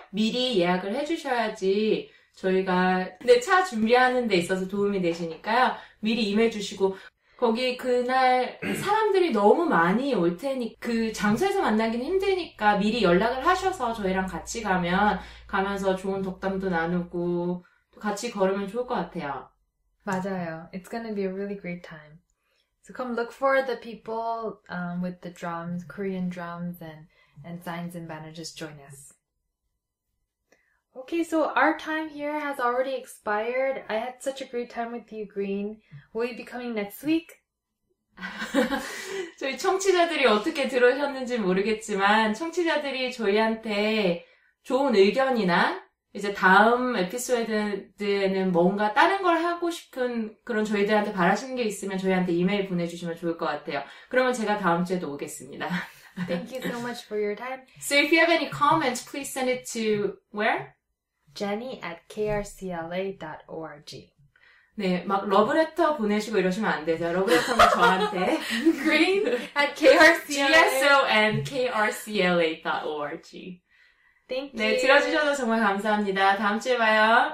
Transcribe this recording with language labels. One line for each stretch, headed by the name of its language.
Korean: 미리 예약을 해주셔야지 저희가 차 준비하는 데 있어서 도움이 되시니까요. 미리 이메일 주시고, 거기 그날 사람들이 너무 많이 올 테니 그 장소에서 만나기는 힘드니까 미리 연락을 하셔서 저희랑 같이 가면서 좋은 덕담도 나누고 또 같이 걸으면 좋을 것 같아요. 맞아요.
English: It's going to be a really great time. So come look for the people with the drums, Korean drums and signs and banners. Just join us. Okay, so our time here has already expired. I had such a great time with you, Green. Will you be coming next week?
Korean: 저희 청취자들이 어떻게 들으셨는지 모르겠지만 청취자들이 저희한테 좋은 의견이나 이제 다음 에피소드에는 뭔가 다른 걸 하고 싶은 그런 저희들한테 바라시는 게 있으면 저희한테 이메일 보내주시면 좋을 것 같아요. 그러면 제가 다음 주에도 오겠습니다.
English: Thank you so much for your time. So if you have any comments, please send it to where? Jenny@krcla.org.
Korean: 네, 막 러브레터 보내시고 이러시면 안 되죠. 러브레터는 저한테
English: green@krcla.org. GSOandkrcla.org. Thank you.
Korean: 네, 들어주셔서 정말 감사합니다. 다음 주에 봐요.